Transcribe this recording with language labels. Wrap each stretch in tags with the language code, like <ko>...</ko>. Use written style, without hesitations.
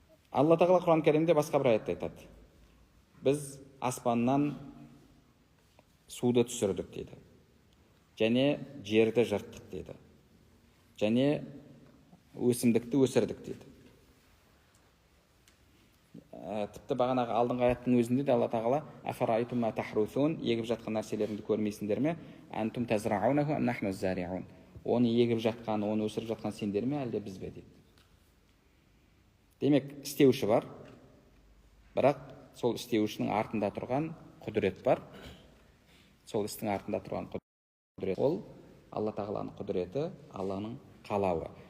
<kk>Алла тағала Құран кәрімде басқа бір аятта айтады: «Біз аспаннан суды түсірдік» дейді. Және жерді жырттық дейді. Және өсімдікті өсірдік дейді. Тіпті бағанағы алдыңғы аяттың өзінде де Алла тағала</kk> <ar>афарайтум ма тахрусун,</ar> <kk>егіп жатқан нәрселеріңді көрмейсіңдер ме?</kk> <ar>Антум тазраунаху ам нахну зариун.</ar> <kk>Оны егіп жатқан, оны өсіріп жатқан сендер ме, әлде біз бе дейді. Демек, істеуші бар, бірақ сол істеушінің артында тұрған құдірет бар. Сол істің артында тұрған құдірет ол Алла тағаланың құдіреті, Алланың қалауы.</kk>